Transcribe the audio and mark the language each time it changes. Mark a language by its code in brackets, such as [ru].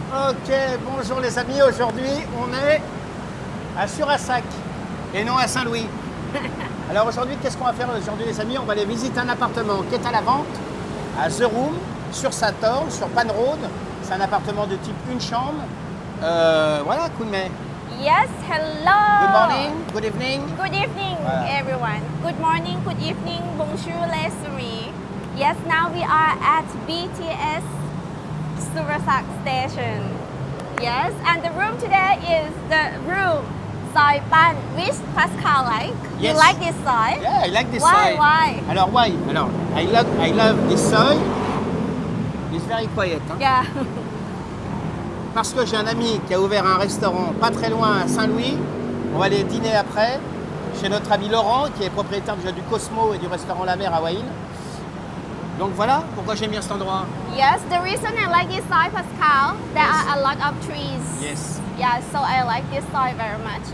[fr] Ok, bonjour les amis. Aujourd'hui, on est à Surassac et non à Saint-Louis. Alors aujourd'hui, qu'est-ce qu'on va faire aujourd'hui les amis? On va aller visiter un appartement qui est à la vente à The Room, sur Satorn, sur Pan Road. C'est un appartement de type une chambre. Voilà, Kunmei. [en] Yes, hello. Good morning, good evening. Good evening, [fr] Voilà. [en] everyone. Good morning, good evening, [fr] bonjour les amis. [en] Yes, now we are at BTS Surasak Station. Yes, and the room today is the room Soi Pan, which Pascal like. Yes. You like this side? Yeah, I like this Why, soil. why? Alors, why? Alors, I love this soil. It's very quiet. Hein? Yeah. [fr] Parce que j'ai un ami qui a ouvert un restaurant pas très loin à Saint-Louis. On va aller dîner après chez notre ami Laurent, qui est propriétaire déjà du Cosmo et du restaurant La Mer à Wahin. Donc voilà pourquoi j'aime bien cet endroit. [en] Yes, the reason I like this side, Pascal, there Yes. are a lot of trees. Yes. Yeah, so I like this side very much.